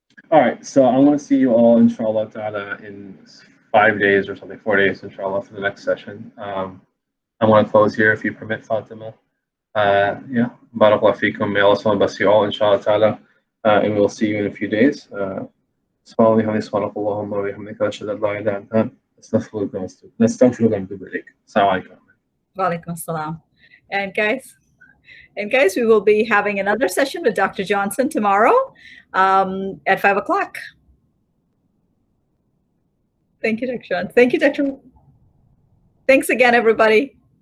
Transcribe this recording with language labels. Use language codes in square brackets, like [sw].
[en] All right, so I'm going to see you all, inshallah ta'ala, in 5 days or something, 4 days, inshallah, for the next session. I'm going to close here if you permit, Fatima. Yeah, barakallahu feekum. May Allah bless you all, inshallah ta'ala, and we'll see you in a few days. [ar] سبحانك اللهم وبحمدك أشهد أن لا إله إلا أنت نستغفرك ونتوب إليك. Assalamu alaikum. Walaikum assalam. [en] And guys, we will be having another session with Dr. Johnson tomorrow at 5 o'clock. Thank you, Dr. Johnson. Thank you, Dr. Thanks again, everybody.